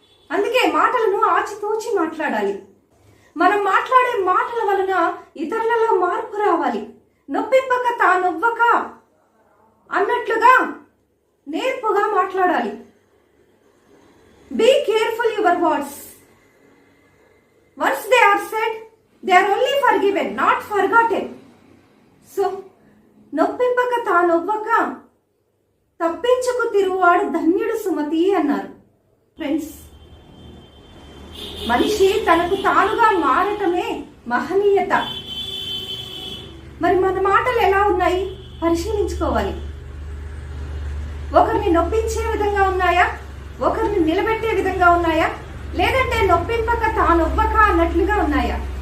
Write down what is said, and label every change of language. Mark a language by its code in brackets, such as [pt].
[te] అందుకే మాటలను ఆచితూచి మాట్లాడాలి. మనం మాట్లాడే మాటల వలన ఇతరులలో మార్పు రావాలి. నొప్పింపక తానొవ్వక అన్నట్లుగా నేర్పుగా మాట్లాడాలి. [en] Be careful your words. Once they are said, they are only forgiven, not forgotten. [te] So, నొప్పింపక తానొవ్వక తప్పించుకు తిరుగువాడు ధన్యుడు సుమతి అన్నారు. ఫ్రెండ్స్, మనిషి తనకు తానుగా మారటమే మహనీయత. మరి మన మాటలు ఎలా ఉన్నాయి పరిశీలించుకోవాలి. ఒకరిని నొప్పించే విధంగా ఉన్నాయా, ఒకరిని నిలబెట్టే విధంగా ఉన్నాయా, లేదంటే నొప్పింపక తానొవ్వక అన్నట్లుగా ఉన్నాయా?